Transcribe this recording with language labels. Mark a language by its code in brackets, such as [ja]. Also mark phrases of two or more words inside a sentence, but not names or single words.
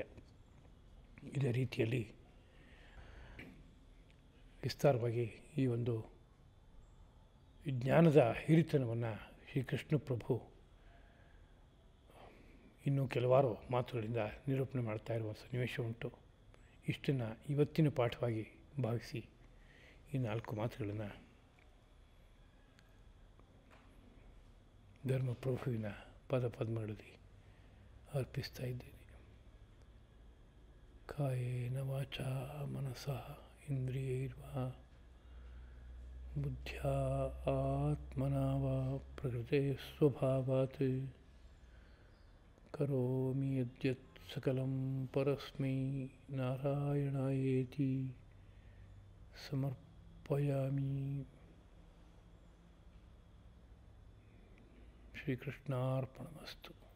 [kn] ಇದೇ ರೀತಿಯಲ್ಲಿ ವಿಸ್ತಾರವಾಗಿ ಈ ಒಂದು ಜ್ಞಾನದ ಹಿರಿತನವನ್ನು ಶ್ರೀಕೃಷ್ಣ ಪ್ರಭು ಇನ್ನೂ ಕೆಲವಾರು ಮಾತುಗಳಿಂದ ನಿರೂಪಣೆ ಮಾಡ್ತಾ ಇರುವ ಸನ್ನಿವೇಶ ಉಂಟು. ಇಷ್ಟನ್ನು ಇವತ್ತಿನ ಪಾಠವಾಗಿ ಭಾವಿಸಿ ಈ 4 ಮಾತುಗಳನ್ನು ಧರ್ಮಪ್ರಭುವಿನ ಪದಪದ್ಮಗಳಲ್ಲಿ ಅರ್ಪಿಸ್ತಾ ಇದ್ದೇನೆ. [sa] ಕಾಯೇನ ವಾಚಾ ಮನಸಾ ಇಂದ್ರಿಯೈರ್ವಾ ಬುದ್ಧ್ಯಾ ಆತ್ಮನಾ ವಾ ಪ್ರಕೃತೆ ಸ್ವಭಾವಾತ್ ಕರೋಮಿ ಯದ್ಯತ್ ಸಕಲಂ ಪರಸ್ಮೈ ನಾರಾಯಣಾಯೇತಿ ಸಮರ್ಪಯಾಮಿ. ಶ್ರೀಕೃಷ್ಣಾರ್ಪಣಮಸ್ತು.